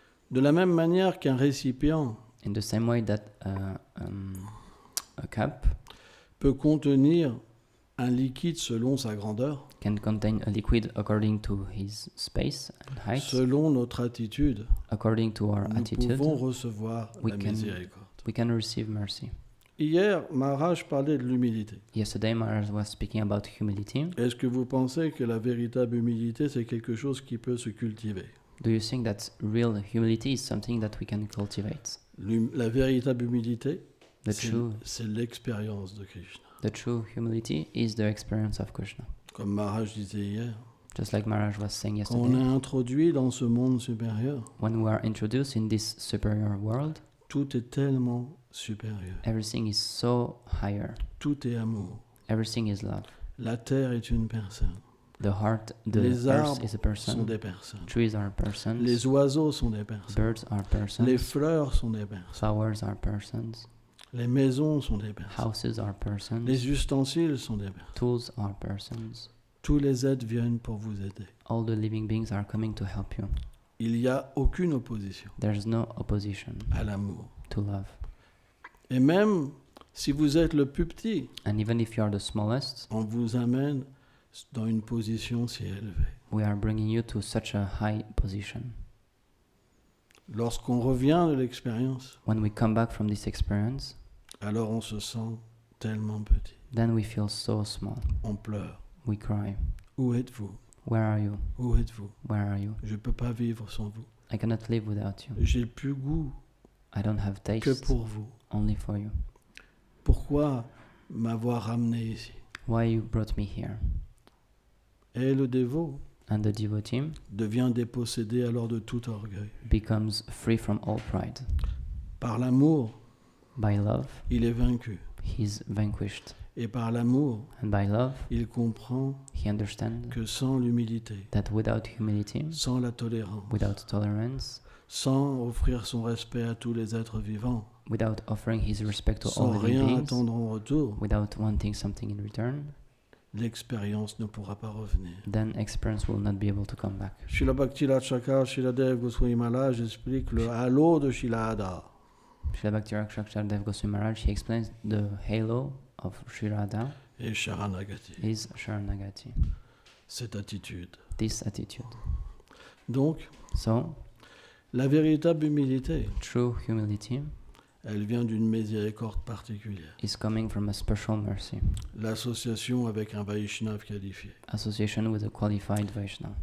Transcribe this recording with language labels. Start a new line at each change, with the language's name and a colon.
French: de la même manière qu'un récipient
English: in the same way that a cup
French: peut contenir un liquide selon sa grandeur,
English: can contain a liquid according to his space and height,
French: selon notre attitude,
English: according to our
French: nous
English: attitude,
French: pouvons recevoir
English: we
French: la
English: can-
French: miséricorde.
English: we can receive mercy.
French: Hier, Maharaj parlait de l'humilité.
English: Yesterday, Maharaj was speaking about humility.
French: Est-ce que vous pensez que la véritable humilité, c'est quelque chose qui peut se cultiver?
English: Do you think that real humility is something that we can cultivate?
French: La véritable humilité,
English: The true,
French: c'est l'expérience de Krishna.
English: The true humility is the experience of Krishna.
French: Comme Maharaj disait hier,
English: Just like Maharaj was saying
French: quand on est
English: yesterday,
French: introduit dans ce monde supérieur,
English: when we are introduced in this superior world,
French: tout est tellement supérieur.
English: everything is so higher.
French: Tout est amour.
English: Everything is love.
French: La terre est une personne.
English: The heart, the
French: Les
English: earth
French: arbres
English: is a
French: sont
English: person.
French: des personnes.
English: Trees are persons.
French: Les oiseaux sont des personnes.
English: Birds are persons.
French: Les fleurs sont des personnes.
English: Flowers are persons.
French: Les maisons sont des personnes.
English: Houses are persons.
French: Les ustensiles sont des personnes.
English: Tools are persons.
French: Tous les êtres viennent pour vous aider.
English: All the living beings are coming to help you.
French: Il n'y a aucune opposition
English: There's no opposition
French: à l'amour.
English: to love.
French: Et même si vous êtes le plus petit,
English: And even if you are the smallest,
French: on vous amène dans une position si élevée.
English: we are bringing you to such a high position.
French: Lorsqu'on revient de l'expérience,
English: When we come back from this experience,
French: alors on se sent tellement petit.
English: then we feel so small.
French: On pleure.
English: We cry.
French: Où êtes-vous?
English: Where are you?
French: Où êtes-vous?
English: Where are you?
French: Je ne peux pas vivre sans vous.
English: I cannot live without you.
French: J'ai plus goût
English: I don't have
French: que
English: taste,
French: pour vous.
English: only for you.
French: Pourquoi m'avoir ramené ici?
English: Why you brought me here?
French: Et le dévot
English: And the devotee
French: devient dépossédé alors de tout orgueil.
English: becomes free from all pride.
French: Par l'amour,
English: By love,
French: il est vaincu.
English: he's vanquished.
French: Et par l'amour,
English: And by love,
French: il comprend
English: he understands
French: que sans l'humilité,
English: that without humility,
French: sans la tolérance,
English: without tolerance,
French: sans offrir son respect à tous les êtres vivants,
English: without offering his respect to
French: sans
English: all living
French: rien
English: beings,
French: attendre en retour,
English: without wanting something in return,
French: l'expérience ne pourra pas revenir.
English: then experience will not be able to come back.
French: Srila Bhakti Chakra, Srila Dev Goswami Maharaj explique le halo de Srila Ada.
English: Srila Bhakti Rakshakshar Dev Goswami Maharaj, he explains the halo of Sri Radha
French: Et Sharanagati,
English: is Sharanagati,
French: cette attitude.
English: this attitude.
French: Donc,
English: So,
French: la véritable humilité,
English: true humility
French: elle vient d'une miséricorde particulière.
English: is coming from a special mercy,
French: L'association avec un Vaishnav qualifié,
English: association with a qualified Vaishnava,